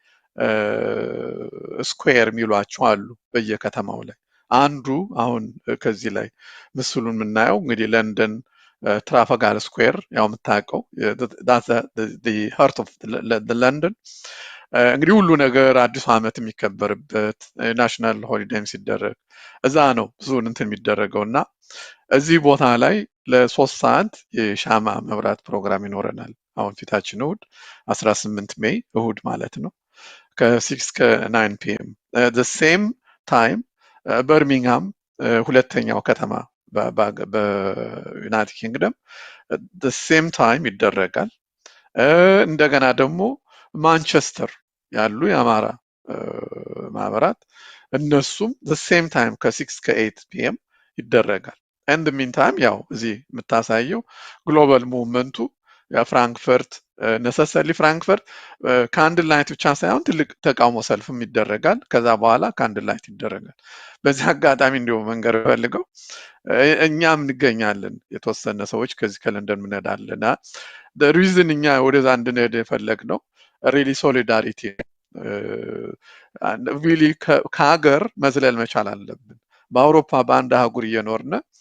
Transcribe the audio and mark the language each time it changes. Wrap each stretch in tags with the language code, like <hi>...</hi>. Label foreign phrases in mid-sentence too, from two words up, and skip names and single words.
<am>ስኩዌር የሚሏቸው አሉ በየከተማው ላይ። አንዱ አሁን ከዚህ ላይ ምስሉን የምናየው እንግዲህ ለንደን ትራፋጋር ስኩዌር ያው የምታውቀው</am> <en>heart of London</en> <am>እንግዲህ ሁሉ ነገር አዲሱ ዓመት የሚከበርበት</am> <en>national holiday</en> <am>ሲደረግ እዛ ነው ብዙውን እንትን የሚደረገው እና እዚህ ቦታ ላይ ለ3 ሰዓት የሻማ መብራት ፕሮግራም ይኖረናል። አሁን ፊታችን እሁድ 18 ሜይ እሁድ ማለት ነው ከ6 እስከ 9 ፒኤም</am> <en>the same</en> <am>time በርሚንግሃም ሁለተኛው ከተማ በዩናይትድ ኪንግደም</am> <en>the same time</en> <am>ይደረጋል። እንደገና ደግሞ ማንቸስተር ያሉ የአማራ ማህበራት እነሱም</am> <en>the same</en> <am>time ከ6 እስከ 8 ፒኤም ይደረጋል።</am> <en>and the meantime</en> <am>ያው እዚህ የምታሳየው</am> <en>global movement</en> <am>የፍራንክፈርት ነሰሰሊ ፍራንክፈርት</am> <en>candle light</en> <am>ብቻ ሳይሆን ትልቅ ተቃውሞ ሰልፍም ይደረጋል። ከዛ በኋላ</am> <en>candle light</en> <am>ይደረጋል። በዚህ አጋጣሚ እንዲሁ መንገር ፈልገው እኛም እንገኛለን። የተወሰነ ሰዎች ከዚህ ከለንደን እንሄዳለን። ሪዝን እኛ ወደዛ እንድንሄድ የፈለግነው</am> <en>really solidarity really</en> <am>ከሀገር መዝለል መቻል አለብን። በአውሮፓ በአንድ አህጉር እየኖርነ</am>